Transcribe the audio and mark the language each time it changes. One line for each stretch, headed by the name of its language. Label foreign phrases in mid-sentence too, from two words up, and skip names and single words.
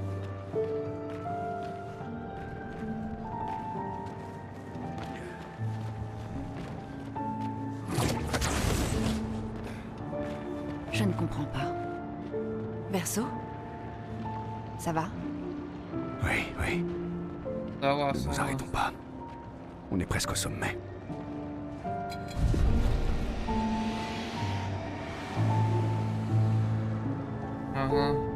French: Je ne comprends pas. Verso? Ça va? Oui, oui.
Russian: Да вас.
French: Nous arrêtons pas. On est presque au sommet.
Russian: Ага.